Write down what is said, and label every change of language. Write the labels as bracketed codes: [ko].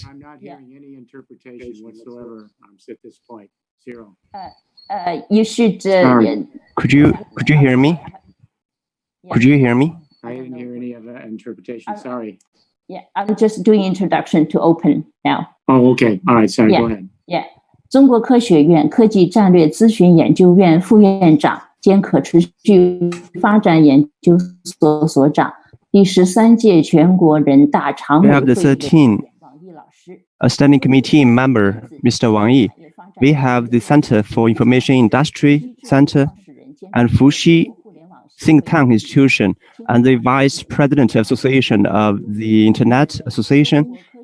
[en] I'm not hearing any interpretation whatsoever at this point. Zero. You should. Could you hear me? Could you hear me? I didn't hear any of that interpretation. Sorry. Yeah, I'm just doing introduction to open now. Oh, okay. All right. Sorry. Go ahead. Yeah. [zh] 中国科学院科技战略咨询研究院副院长兼可持续发展研究所所长，第13届全国人大常委会 [en] We have the 13 standing committee member, Mr. Wang Yi. We have the Center for Information Industry Center and Fuxi Think Tank Institution and the Vice President Association of the Internet Association.